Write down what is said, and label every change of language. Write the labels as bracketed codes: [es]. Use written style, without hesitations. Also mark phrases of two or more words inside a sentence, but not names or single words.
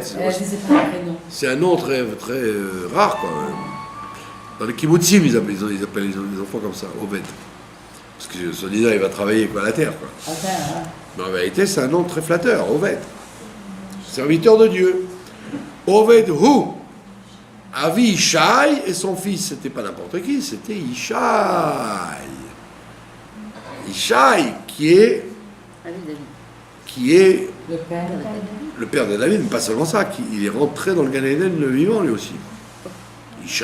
[fr] Elle a dit c'est pas un prénom. C'est un nom très, très rare, quoi. Dans les kibbutzim, ils appellent les enfants comme ça, Oved. Parce que, soi-disant, il va travailler quoi, à la terre, quoi. Enfin, hein. Mais en vérité, c'est un nom très flatteur, Oved. Serviteur de Dieu. [he] עובד הוא. אבי ישי [fr] et son fils, c'était pas n'importe qui, c'était Ishai. Ishai, qui est Le père. le père de David, mais pas seulement ça, il est rentré dans le Gan Eden le vivant lui aussi. Ishai.